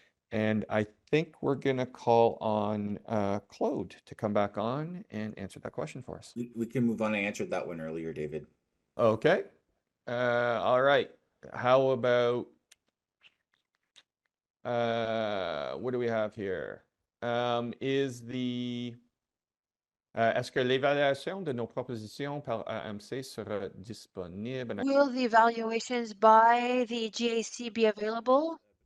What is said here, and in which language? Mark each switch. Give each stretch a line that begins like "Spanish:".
English: And I think we're going to call on Claude to come back on and answer that question for us. We can move on. I answered that one earlier, David. Okay. All right. How about, what do we have here? Is the
French: est-ce que l'évaluation de nos propositions par AMC sera disponible?
English: Will the evaluations by the GAC be available?